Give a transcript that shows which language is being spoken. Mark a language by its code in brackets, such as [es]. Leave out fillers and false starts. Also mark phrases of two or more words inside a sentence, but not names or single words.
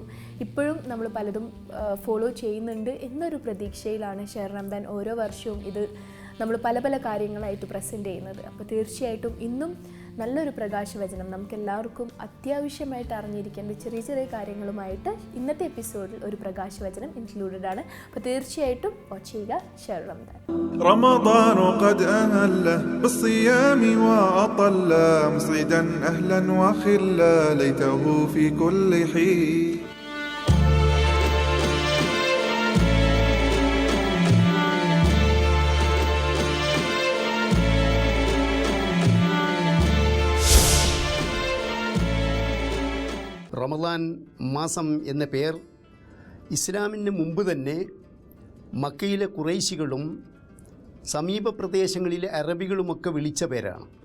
[ml] ഇപ്പോഴും നമ്മൾ പലതും ഫോളോ ചെയ്യുന്നുണ്ട് എന്നൊരു പ്രതീക്ഷയിലാണ് ഷഹർ റംദാൻ ഓരോ വർഷവും ഇത് നമ്മൾ പല കാര്യങ്ങളായിട്ട് പ്രസൻറ്റ് ചെയ്യുന്നത്. അപ്പോൾ തീർച്ചയായിട്ടും ഇന്നും നല്ലൊരു പ്രകാശവചനം നമുക്കെല്ലാവർക്കും അത്യാവശ്യമായിട്ട് അറിഞ്ഞിരിക്കേണ്ട ചെറിയ കാര്യങ്ങളുമായിട്ട് ഇന്നത്തെ എപ്പിസോഡിൽ ഒരു പ്രകാശവചനം ഇൻക്ലൂഡഡ് ആണ്. അപ്പോൾ തീർച്ചയായിട്ടും വാച്ച് ചെയ്യുക ഷഹർ റംദാൻ. [ar] رمضان قد أهل بالصيام وأطل مصعدا أهلا وخلا ليته في كل حين. [ml] റമദാൻ മാസം എന്ന പേർ ഇസ്ലാമിന് മുമ്പ് തന്നെ മക്കയിലെ ഖുറൈശികളും സമീപ പ്രദേശങ്ങളിലെ അറബികളുമൊക്കെ വിളിച്ച പേരാണ്.